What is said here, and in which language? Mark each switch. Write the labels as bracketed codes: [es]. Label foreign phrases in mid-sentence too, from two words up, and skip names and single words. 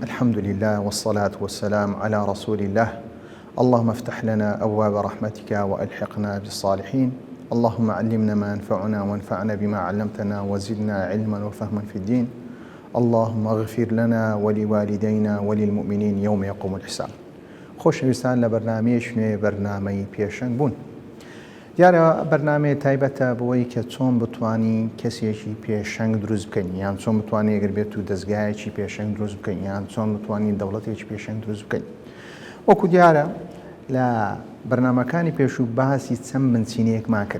[ar] الحمد لله والصلاة والسلام على رسول الله. اللهم افتح لنا أبواب رحمتك وألحقنا بالصالحين. اللهم علمنا ما ينفعنا وانفعنا بما علمتنا وزدنا علما وفهما في الدين. اللهم اغفر لنا ولوالدينا وللمؤمنين يوم يقوم الحساب. [ckb] خۆشەویستان لە بەرنامەیەک نوێ بەرنامەی پێشەنگ بوون. دیارە بەرنامەیە تایبەتە بەوەی کە چۆن بتوانین کەسێکی پێشەنگ دروست بکەین، یان چۆن بتوانین ئەگەر بێت و دەستگایەکی پێشەنگ دروست بکەین، یان چۆن بتوانین دەوڵەتێکی پێشەنگ دروست بکەین. وەکو دیارە لە بەرنامەکانی پێشوو باسی چەند بنچینەیەکمان کرد.